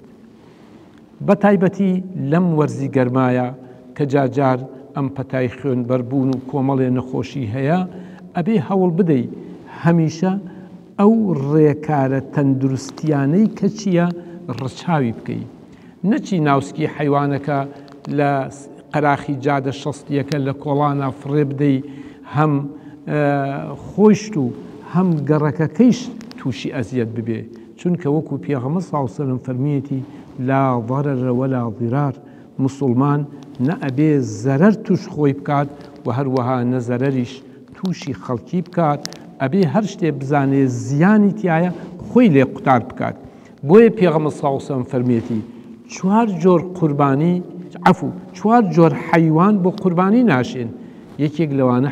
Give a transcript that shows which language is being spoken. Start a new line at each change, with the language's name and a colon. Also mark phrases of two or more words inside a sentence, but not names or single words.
Central Kurdish: بە تایبەتی لەم وەرزی گەرمایە کە جاجار ئەم پەتای خوێنبەربوون و کۆمەڵێ نەخۆشی هەیە ئەبێ هەوڵ بدەی هەمیشە ئەو ڕێکارە تەندروستیانەی کە چییە ڕچاوی بکەی نەچی ناوسکی حیوانەکە لە قەراخی جادە شەستیەکە لە کۆڵانە فڕێ بدەی هەم خۆشت و هەم گەڕەکەکەیش تووشی ئەزیەت ببێ چونکە وەکو پێغەمبەر
Arabic: صلی الله علیه وسلم
Central Kurdish: فەرمیەتی
Arabic: لا ضرر ولا ضرار
Central Kurdish: مسلمان نە ئەبێ زەرەر توش خۆی بکات و هەروەها نە زەرەریش تووشی خەڵکی بکات ئەبێ هەر شتێ بزانێ زیانی تایە خۆی لێ قوتار بکات بۆیە پێغەمبەر
Arabic: صلی الله علیه وسلم
Central Kurdish: فەرمیەتی چوار جۆر قوربانی چوار جۆر حەیوان بۆ قوربانی ناشێن یەکێک لەوانە